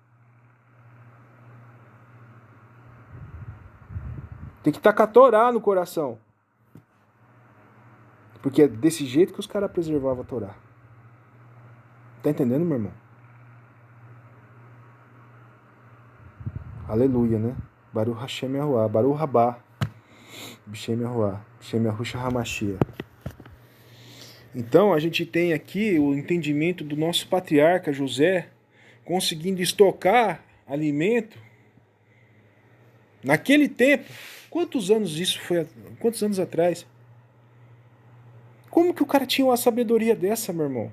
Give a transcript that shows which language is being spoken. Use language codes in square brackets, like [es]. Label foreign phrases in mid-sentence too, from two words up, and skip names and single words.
[pt] Tem que estar com a Torá no coração. Porque é desse jeito que os caras preservavam a Torá. Tá entendendo, meu irmão? Aleluia, né? [he] ברוך השם יהוה, ברוך רבא, בשם יהוה, בשם יהושע המשיח. [pt] Então, a gente tem aqui o entendimento do nosso patriarca José conseguindo estocar alimento. Naquele tempo, quantos anos atrás? Como que o cara tinha uma sabedoria dessa, meu irmão?